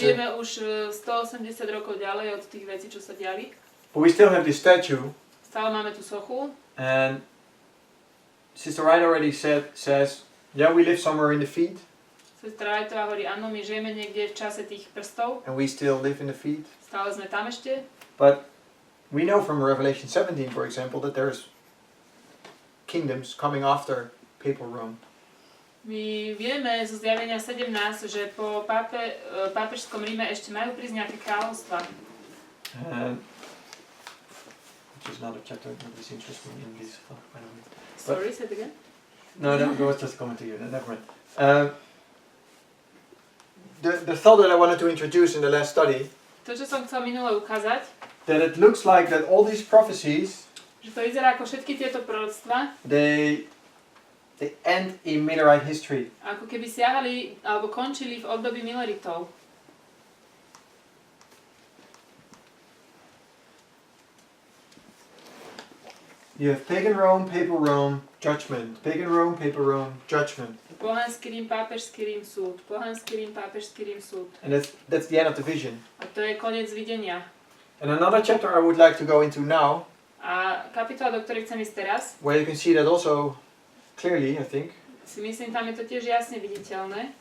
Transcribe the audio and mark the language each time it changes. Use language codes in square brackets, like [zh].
[sk] žijeme už 180 rokov ďalej od tých vecí, čo sa diali. [en] But we still have this statue, [sk] Stále máme tú sochu. [en] and Sister Wright already says, yeah, we live somewhere in the feet, [sk] Sestra Whiteová hovorí, áno, my žijeme niekde v čase tých prstov. [en] and we still live in the feet. [sk] Stále sme tam ešte. [en] But we know from Revelation 17, for example, that there's kingdoms coming after papal Rome. [sk] My vieme zo zjavenia 17, že po pápežskom Ríme ešte majú prísť nejaké kráľovstva. [en] which is another chapter that is interesting in this. By the way. Sorry, say it again. No, that was just a comment to you. Never mind. The thought that I wanted to introduce in the last study, [sk] To, čo som chcel minule ukázať, [en] that it looks like that all these prophecies, [sk] že to vyzerá ako všetky tieto proroctva, [en] they end in Millerite history. [sk] ako keby siahali alebo končili v období Milleritov. [en] You have pagan Rome, papal Rome, judgment. Pagan Rome, papal Rome, judgment. [sk] Pohanský Rím, pápežský Rím, súd. Pohanský Rím, pápežský Rím, súd. [en] And that's the end of the vision. [sk] A to je koniec videnia. [en] And another chapter I would like to go into now, [sk] A kapitola, do ktorej chcem ísť teraz, [en] where you can see that also clearly, I think, [sk] si myslím, tam je to tiež jasne viditeľné,